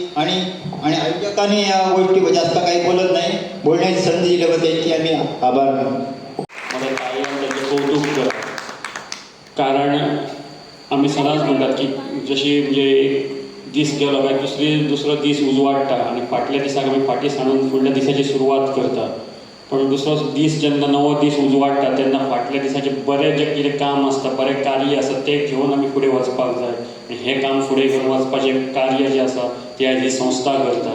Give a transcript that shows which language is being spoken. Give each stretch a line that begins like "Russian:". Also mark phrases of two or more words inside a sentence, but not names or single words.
Marathi: आणि आयोजकांनी या गोष्टी जास्त काही बोलत नाही, बोलण्याची संधी दिली व त्यांची आम्ही आभार मानतो. मला काही त्यांचं कौतुक करा, कारण आम्ही सदाच म्हणतात
Konkani: की जशी म्हणजे एक दीस गेलो काय दुसरा दीस उजवाडटा आणि फाटल्या दिसाक आम्ही फाटी सांडून फुडल्या दिसाची सुरवात करता. पण दुसरो दीस जेन्ना नवो दीस उजवाडटा तेन्ना फाटल्या दिसाचे बरें जे कितें काम आसता, बरें कार्य आसा तें घेवन आमी फुडें वचपाक जाय. आनी हें काम फुडें घेवन वचपाचें कार्य जें आसा ती आयज ही संस्था करता.